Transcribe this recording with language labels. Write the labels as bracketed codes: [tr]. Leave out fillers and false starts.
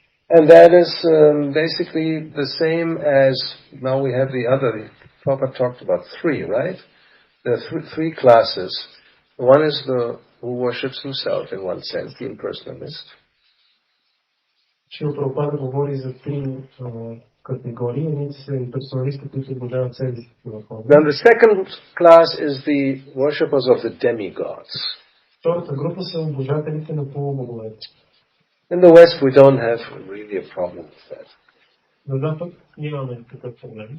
[en] And that is basically the same as now we have the other. Prabhupada talked about three, right? There are three classes. One is the who worships himself in one sense, the impersonalist. [bg] Шрила Прабхупада говори за три категории. Едните са имперсоналисти, които обожават себе си. [en] Then the second class is the worshippers of the demigods. [bg] Втората група са обожателите на полубоговете. [en] In the West we don't have really a problem with that. [bg] На Запад нямаме такъв проблем.